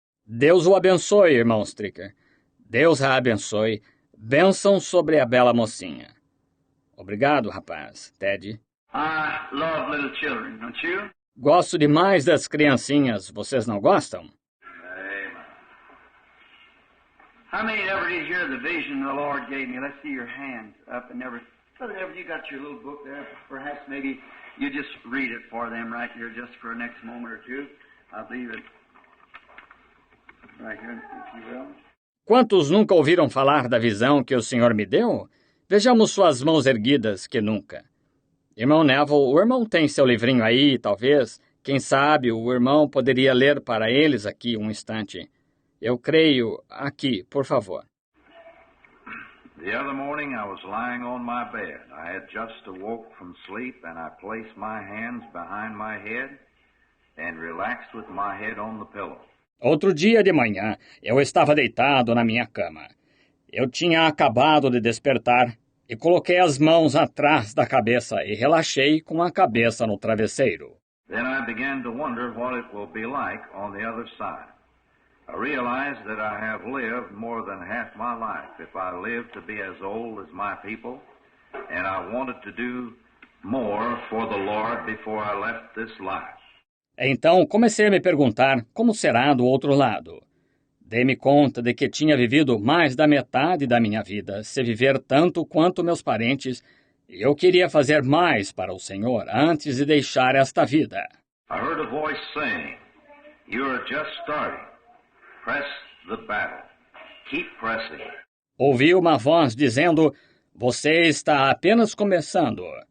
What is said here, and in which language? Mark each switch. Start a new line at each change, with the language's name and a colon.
Portuguese: Deus o abençoe, irmão Stricker. Deus a abençoe. Bênção sobre a bela mocinha. Obrigado, rapaz. Ted.
English: I love little children, don't you?
Portuguese: Gosto demais das criancinhas. Vocês não gostam? Amen.
English: How many ever did hear the vision the Lord gave me? Let's see your hands up and never. Brother Everett, you got your little book there. Perhaps maybe you just read it for them right here just for the next moment or two. I believe it. Right here, if you will.
Portuguese: Quantos nunca ouviram falar da visão que o Senhor me deu? Vejamos suas mãos erguidas, que nunca. Irmão Neville, o irmão tem seu livrinho aí, talvez. Quem sabe o irmão poderia ler para eles aqui um instante. Eu creio. Aqui, por favor.
English: The other morning I was lying on my bed. I had just awoke from sleep and I placed my hands behind my head and relaxed with my head on the pillow.
Portuguese: Outro dia de manhã, eu estava deitado na minha cama. Eu tinha acabado de despertar e coloquei as mãos atrás da cabeça e relaxei com a cabeça no travesseiro.
English: Then I began to wonder what it will be like on the other side. I realized that I have lived more than half my life if I live to be as old as my people, and I wanted to do more for the Lord before I left this life.
Portuguese: Então comecei a me perguntar como será do outro lado. Dei-me conta de que tinha vivido mais da metade da minha vida, se viver tanto quanto meus parentes, e eu queria fazer mais para o Senhor antes de deixar esta vida.
English: I heard a voice saying, "You are just starting. Press the battle. Keep pressing."
Portuguese: Ouvi uma voz dizendo, você está apenas começando.